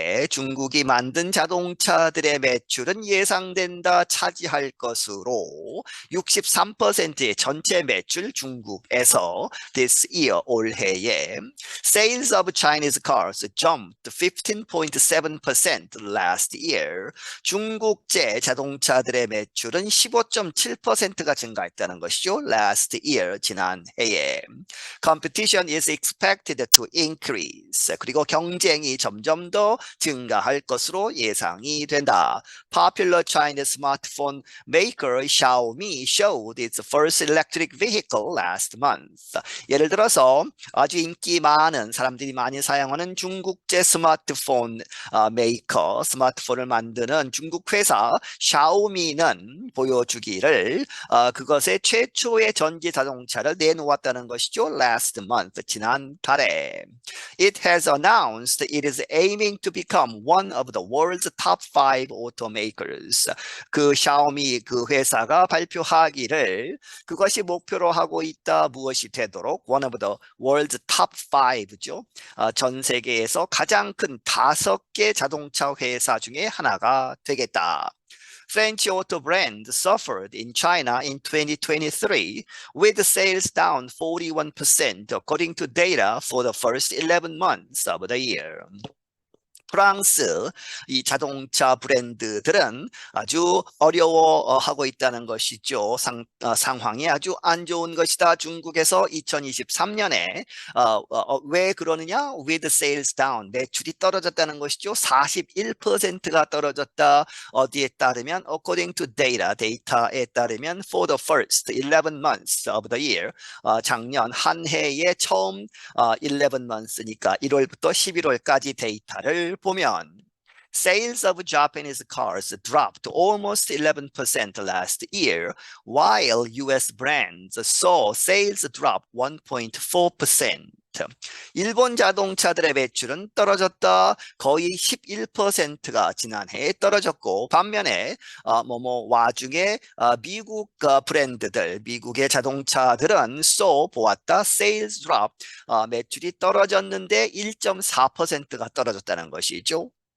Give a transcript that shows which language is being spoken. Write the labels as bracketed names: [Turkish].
[Korean] 중국이 만든 자동차들의 매출은 예상된다 차지할 것으로 63%의 전체 매출 중국에서 [English] this year [Korean] 올해에 [English] sales of Chinese cars jumped 15.7% last year. [Korean] 중국제 자동차들의 매출은 15.7%가 증가했다는 것이죠. [English] last year [Korean] 지난해에. [English] Competition is expected to increase. [Korean] 그리고 경쟁이 점점 더 증가할 것으로 예상이 된다. [English] Popular Chinese smartphone maker Xiaomi showed its first electric vehicle last month. [Korean] 예를 들어서 아주 인기 많은 사람들이 많이 사용하는 중국제 스마트폰 메이커, 스마트폰을 만드는 중국 회사 샤오미는 보여주기를 그것의 최초의 전기 자동차를 내놓았다는 것이죠. [English] Last month, [Korean] 지난달에. [English] It has announced it is aiming to become one of the world's top 5 automakers. [Korean] 그 샤오미 그 회사가 발표하기를 그것이 목표로 하고 있다 무엇이 되도록 [English] one of the world's top 5죠. [Korean] 전 세계에서 가장 큰 5개 자동차 회사 중에 하나가 되겠다. [English] French auto brand suffered in China in 2023 with sales down 41% according to data for the first 11 months of the year. [Korean] 프랑스 이 자동차 브랜드들은 아주 어려워하고 있다는 것이죠. 상황이 아주 안 좋은 것이다. 중국에서 2023년에 왜 그러느냐? With sales down, 매출이 떨어졌다는 것이죠. 41%가 떨어졌다. 어디에 따르면 [English] according to data, [Korean] 데이터에 따르면 [English] for the first 11 months of the year, [Korean] 작년 한 해의 처음 [English] 11 months [Korean] 니까 1월부터 11월까지 데이터를 보면 [English] sales of Japanese cars dropped almost 11% last year, while US brands saw sales drop 1.4%. [Korean] 일본 자동차들의 매출은 떨어졌다. 거의 11%가 지난해에 떨어졌고, 반면에 와중에 미국 브랜드들, 미국의 자동차들은 보았다. [English] sales drop, [Korean] 매출이 떨어졌는데 1.4%가 떨어졌다는 것이죠.